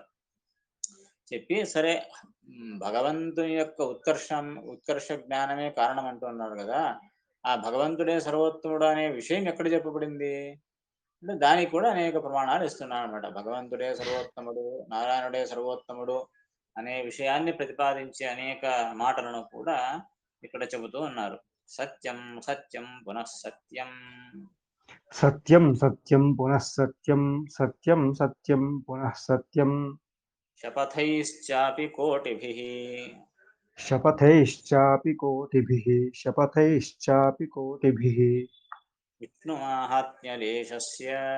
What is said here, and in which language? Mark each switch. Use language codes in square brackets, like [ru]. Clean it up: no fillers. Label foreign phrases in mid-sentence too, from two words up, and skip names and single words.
[te] చెప్పి సరే భగవంతుని యొక్క ఉత్కర్ష జ్ఞానమే కారణం అంటున్నాడు కదా, ఆ భగవంతుడే సర్వోత్తముడు అనే విషయం ఎక్కడ చెప్పబడింది అంటే దానికి కూడా అనేక ప్రమాణాలు ఇస్తున్నాడు అనమాట. భగవంతుడే సర్వోత్తముడు, నారాయణుడే సర్వోత్తముడు అనే విషయాన్ని ప్రతిపాదించే అనేక మాటలను కూడా ఇక్కడ చెబుతూ ఉన్నారు. [sa] సత్యం సత్యం పునః సత్యం सत्यं सत्यं पुनः सत्यं सत्यं सत्यं पुनः सत्यं శపథైశ్చాపి కోటిభిః शपथैश्चापि कोटिभिः शपथैश्चापि कोटिभिः విష్ణుమాహాత్మ్యలేశస్య